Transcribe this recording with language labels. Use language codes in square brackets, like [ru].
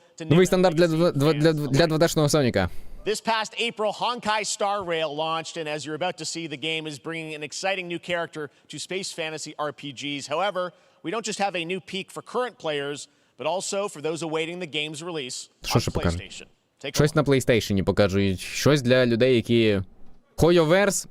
[uk] Новий стандарт для 2D-шного Соніка. [en] This past April, Honkai Star Rail launched, and as you're about to see, the game is bringing an exciting new character to space fantasy RPGs. However, we don't just have a new peak for current players, but also for those awaiting the game's release on PlayStation. [uk] Щось на PlayStation покажуть. Щось для людей, які... Хойоверс?